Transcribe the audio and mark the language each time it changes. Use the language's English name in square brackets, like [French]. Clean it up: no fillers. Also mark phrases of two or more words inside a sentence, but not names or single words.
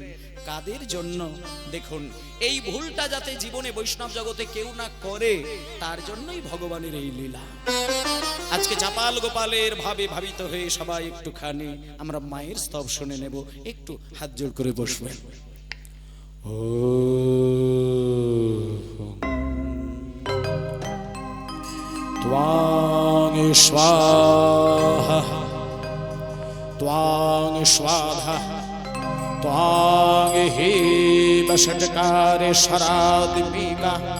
[Bangla] কাদের জন্য? দেখুন, এই ভুলটা যাতে জীবনে বৈষ্ণব জগতে কেউ না করে, তার জন্যই ভগবানের এই লীলা। আজকে চাপাল গোপালের ভাবে ভাবিত হয়ে সবাই একটুখানি আমরা মায়ের স্তব শুনে নেব। একটু হাত জোড় করে বসবেন। [Sanskrit] त्वां स्वाहा त्वां स्वाहा त्वां हि वषट्कारे शरादिपिका